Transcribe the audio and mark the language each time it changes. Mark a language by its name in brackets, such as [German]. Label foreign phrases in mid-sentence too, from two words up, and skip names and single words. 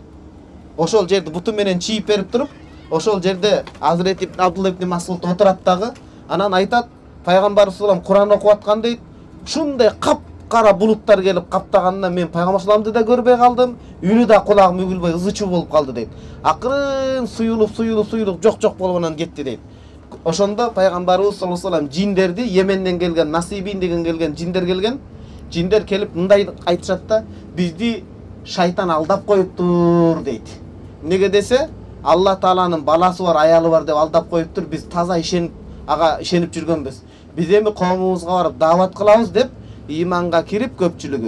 [Kyrgyz] Ошол жерди буту менен чийип берип туруп, ошол жерде Азирет Абдулла ибн Масуд отурат дагы, анан айтат: "Пайгамбар саллаллаху Кур'ан окуп аткан" дейт. "Шундай кара булуттар келип каптаганынан мен Пайгамбар салламды да көрбөй калдым, үнү да кулагым үгүлбөй ызычуу болуп калды" дейт. Акырын суюлуп жок болгонан кетти дейт. Ошондо Пайгамбарыбыз [Arabic] صلى الله عليه وسلم [Kyrgyz] жиндерди, Йеменден келген, Насибин деген келген жиндер келген. Жиндер келип мындай айтышат да: "Бизди шайтан алдап коюптур" дейт. Неге десе, Алла Тааланын баласы бар, аялы бар деп алдап коюптур. Биз таза ишенип жүргөнбүз. Биз эми коомубузга барып даават кылабыз деп иманга кирип көпчүлүгү.